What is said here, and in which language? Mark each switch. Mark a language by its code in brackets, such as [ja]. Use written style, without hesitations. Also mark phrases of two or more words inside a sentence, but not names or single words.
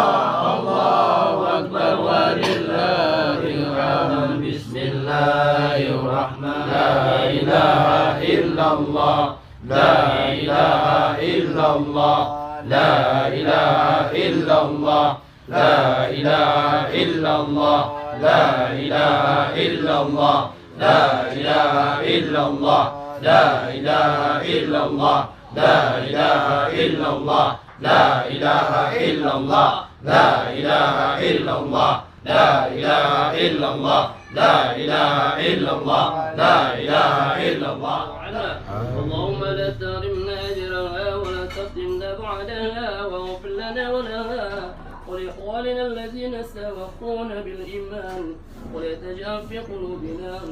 [ar] الله أكبر ولله الحمد. بسم الله الرحمن الرحيم. لا إله إلا الله. لا إله إلا الله. لا إله إلا الله. لا إله إلا الله. لا إله إلا الله. لا إله إلا الله. لا إله إلا الله. لا إله إلا الله. لا إله إلا الله. لا إله إلا الله. لا إله إلا الله. لا إله إلا الله. لا إله إلا الله. اللهم لا تحرمنا أجرها ولا تفتنا بعدها واغفر لنا ولها ولإخواننا الذين سبقونا بالإيمان ولا تجعل في قلوبنا